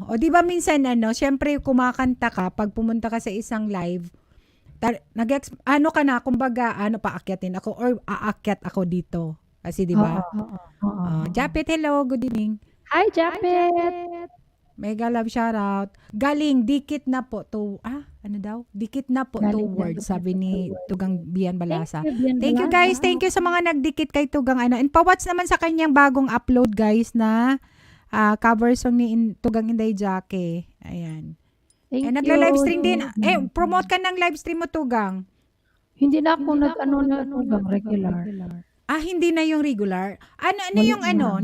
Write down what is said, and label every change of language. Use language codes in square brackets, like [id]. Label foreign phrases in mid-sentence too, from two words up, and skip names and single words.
[tl] O di ba minsan ano, syempre kumakanta ka pag pumunta ka sa isang live, ano ka na, kumbaga ano paakyatin ako or aakyat ako dito. Kasi di ba? Oo. [en] Japet, hello, good evening. Hi, Japet! Mega love shoutout. [tl] Galing, dikit na po to, ano daw? Dikit na po Galing towards, sabi ni Tugang Bian Balasa. Bian [en] Thank you guys, thank you [tl] sa mga nagdikit kay Tugang ano. And pa-watch naman sa kanyang bagong upload guys na [en] cover song [tl] ni Tugang Inday Jake. Ayan. Thank Nagla-livestream din. you. Promote ka ng livestream mo, Tugang. Hindi na ako nag-ano na Tugang regular. Hindi na yung regular. Ano yung ano?